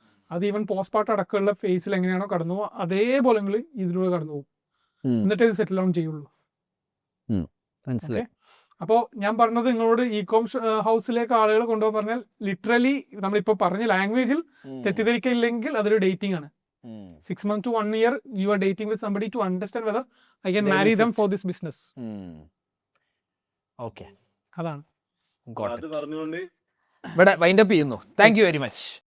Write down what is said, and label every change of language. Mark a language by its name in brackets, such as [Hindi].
[Malayalam] അത് even post part അടക്കമുള്ള ഫേസിൽ എങ്ങനെയാണോ കടന്നു പോകുക അതേപോലെ നിങ്ങൾ ഇതിലൂടെ കടന്നു പോകും. എന്നിട്ട് ഇത് സെറ്റിൽ ഡൗൺ ചെയ്യുള്ളൂ. മനസ്സിലായി. അപ്പോൾ ഞാൻ പറഞ്ഞത് നിങ്ങളോട് ഇ-കോം ഹൗസിലേക്ക് ആളുകൾ കൊണ്ടുപോകാൻ പറഞ്ഞാൽ ലിറ്ററലി നമ്മളിപ്പോൾ പറഞ്ഞ ലാംഗ്വേജിൽ തെറ്റിദ്ധരിക്കില്ലെങ്കിൽ അതൊരു ഡേറ്റിംഗ് ആണ്. [English] 6 months to 1 year you are dating with somebody to understand whether I can marry them for this business. [Malayalam] Okay, അതാണ്. അത് പറഞ്ഞുകൊണ്ട് ഇവിടെ വൈൻഡപ്പ് ചെയ്യുന്നു. [English] Thank you very much.